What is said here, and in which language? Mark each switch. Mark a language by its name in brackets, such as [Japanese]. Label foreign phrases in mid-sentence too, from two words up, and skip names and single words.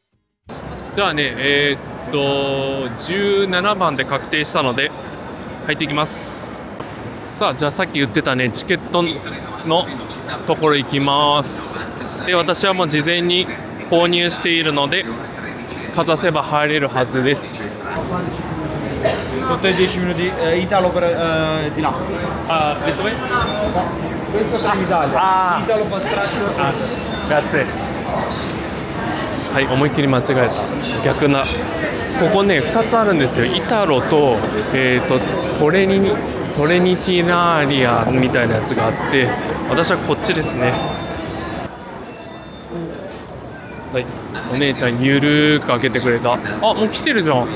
[Japanese] じゃあね、17番で確定したので入っていきます。さあ、じゃあさっき言ってたね、チケットのところ行きます。で、私はもう事前に購入しているので、かざせば入れるはずです。 [Italian] Sotto i 10 minuti, Italo per di là. Questo qui? Questo per l'Italia. Italo fast track. Grazie。 [Japanese] はい、思いっきり間違えた。逆な。ここね、2つあるんですよ。イタロと、トレニティナーリアみたいなやつがあって、 私はこっちですね。はい、お姉ちゃんゆるーく開けてくれた。あ、もう来てるじゃん。